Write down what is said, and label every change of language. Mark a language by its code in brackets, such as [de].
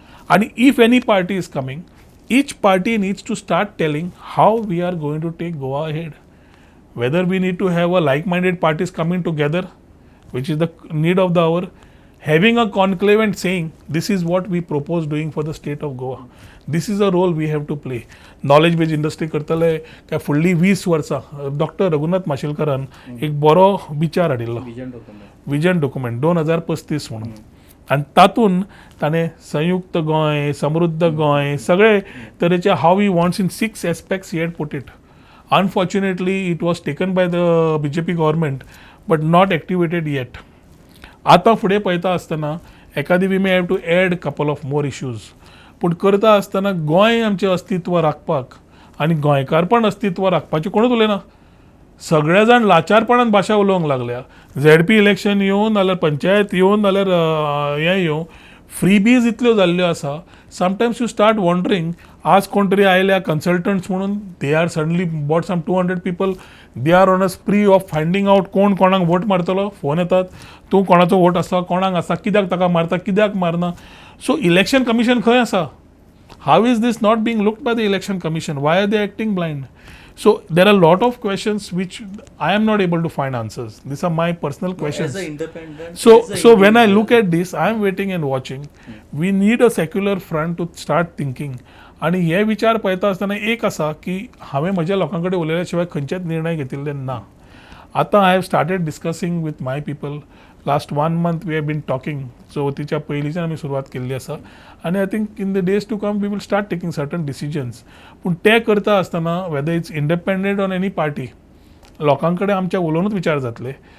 [en] आनी if any party is coming, each party needs to start telling how we are going to take Goa ahead. Whether we need to have a like-minded parties coming together, which is the need of the hour, having a conclave and saying this is what we propose doing for the state of Goa. This is a role we have to play. Knowledge based industry [gom] करतले काय फुडलीं 20 वर्सां. Doctor Raghunath माशेलकरान एक बरो विचार हाडिल्लो, vision document 2035 म्हणून. आनी तातूंत ताणें संयुक्त गोंय, समृद्ध गोंय, सगळे तरेचे [en] हाव he wants in 6 aspects he had put it. Unfortunately it was taken by the BJP government but not activated yet. [gom] आतां फुडें पळयता आसतना एखादी [en] We may have to add couple of more issues. [gom] पूण करता आसतना गोंय आमचें अस्तित्व राखपाक आनी गोंयकारपण अस्तित्व राखपाचें कोणूच उलयना. सगळे जाण लाचारपणान भाशा उलोवंक लागल्या. ZP इलेक्शन येवन नाल्यार पंचायत येवन नाल्यार हें येवं, फ्रीबीज इतल्यो जाल्ल्यो आसा. [en] sometimes you start wondering, आज कोण तरी आयल्या कन्सल्टंट्स म्हणून, they are suddenly bought some 200 people, they are on a spree of finding out [gom] कोण कोणाक वोट मारतलो. फोन येतात, तूं कोणाचो वोट आसा, कोणाक आसा, कित्याक ताका मारता, कित्याक मारना. सो इलेक्शन कमिशन खंय आसा? [en] How is this not being looked by the election commission? Why are they acting blind? So there are a lot of questions which I am not able to find answers. These are my personal questions. As an independent, So when I look at this, I am waiting and watching. We need a secular front to start thinking. [gom] आणि हे विचार पळयता आसतना एक आसा की हांवें म्हज्या लोकां कडेन उलयल्या शिवाय खंयचेच निर्णय घेतिल्ले ना. [en] आतां I have started discussing with my people. Last 1 month we have been talking. [gom] चवथीच्या पयलींच्यान आमी सुरवात केल्ली आसा [en] आनी I think in the days to come we will start taking certain decisions. [gom] पूण ते करता आसतना [en] whether it's independent on any party, [gom] लोकां कडेन आमच्या उलोवनूच विचार जातले.